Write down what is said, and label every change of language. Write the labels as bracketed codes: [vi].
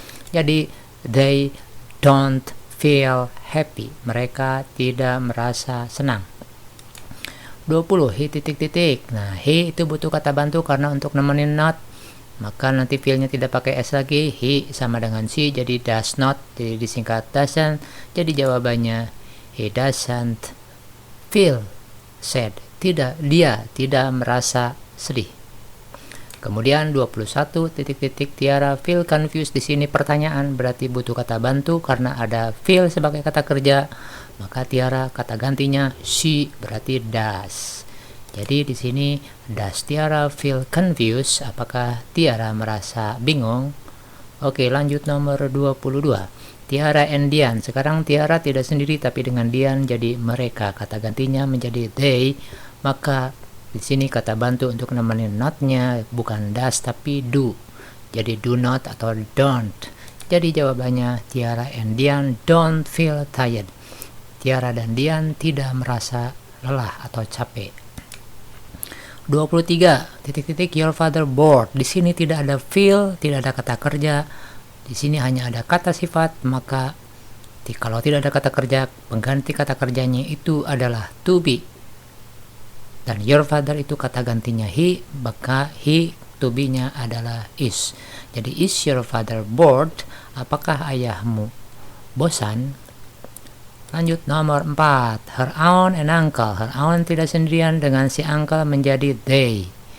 [id] Jadi [en] they don't feel happy, [id] mereka tidak merasa senang. 20, he Nah, he itu butuh kata bantu karena untuk nemenin not, maka nanti feel-nya tidak pakai s lagi. He sama dengan she jadi does not, jadi disingkat doesn't. Jadi jawabannya [en] he doesn't feel sad. [id] Dia tidak merasa sedih. Kemudian 21, [en] Tiara feel confused. [id] Di sini pertanyaan, berarti butuh kata bantu karena ada feel sebagai kata kerja. Maka Tiara kata gantinya she, berarti does. Jadi di sini [en] does Tiara feel confused? [id] Apakah Tiara merasa bingung? Oke, lanjut nomor 22. Tiara and Dian. Sekarang Tiara tidak sendiri tapi dengan Dian, jadi mereka. Kata gantinya menjadi they. Maka di sini kata bantu untuk nemenin not-nya bukan does tapi do. Jadi do not atau don't. Jadi jawabannya [en] Tiara and Dian don't feel tired. [id] Tiara dan Dian tidak merasa lelah atau capek. [en] 23, your father bored. [id] Di sini tidak ada feel, tidak ada kata kerja. Di sini hanya ada kata sifat, maka kalau tidak ada kata kerja, pengganti kata kerjanya itu adalah to be. Dan your father itu kata gantinya he, maka he to be-nya adalah is. [en] Jadi is your father bored? [id] Apakah ayahmu bosan? Lanjut nomor 4, [en] her aunt and uncle. [id] Her aunt tidak sendirian dengan si uncle menjadi they.